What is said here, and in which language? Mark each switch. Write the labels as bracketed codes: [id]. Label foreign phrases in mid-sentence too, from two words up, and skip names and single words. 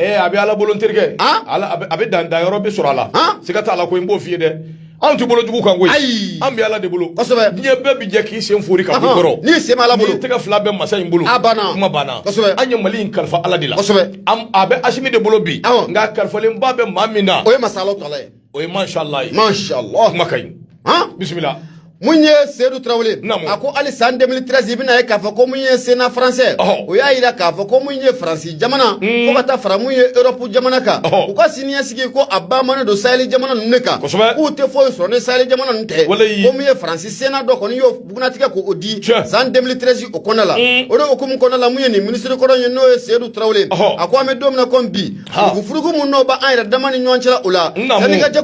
[bm] a bɛ Ala bolo n terikɛ a bɛ danyɔrɔ bɛ sɔrɔ a la siga t'a la ko n b'o f'i ye dɛ anw tɛ bolo jugu kan koyi an bɛ Ala de bolo kosɛbɛ diɲɛ bɛɛ bi jɛ k'i sen fori ka bɔ kɔrɔ n'i sen bɛ Ala bolo n'i tɛgɛ fila bɛ masa in bolo a banna kuma banna kosɛbɛ an ye Mali in kalifa Ala de la kosɛbɛ a bɛ Asimi de bolo bi nka kalifalenba bɛ maa min na o ye masa Alahu Taala ye o ye [ar] masha Allah [bm] ye [ar] masha Allah [bm] kuma ka ɲi bisimila mun ye Seydou Traoré a ko hali san 2013 i bɛna ye k'a fɔ ko mun ye [fr] Sénat français [bm] o y'a yira k'a fɔ ko mun ye Faransi jamana fo ka taa fara mun ye Europe jamana kan u ka siniɲɛsigi ko a bamanen don Sahel jamana ninnu de kan k'u tɛ foyi sɔrɔ ni Sahel jamana ninnu tɛ ko mun ye Faransi Sénat dɔ kɔni y'o bugunatigɛ k'o di san 2013 o kɔnɔna la o de hukumu kɔnɔna la mun ye nin ministre kɔrɔ ye n'o ye Seydou Traoré a ko an bɛ don min na komi bi furugufurugu mun n'o b'an yɛrɛ dama ni ɲɔgɔn cɛla o la yanni ka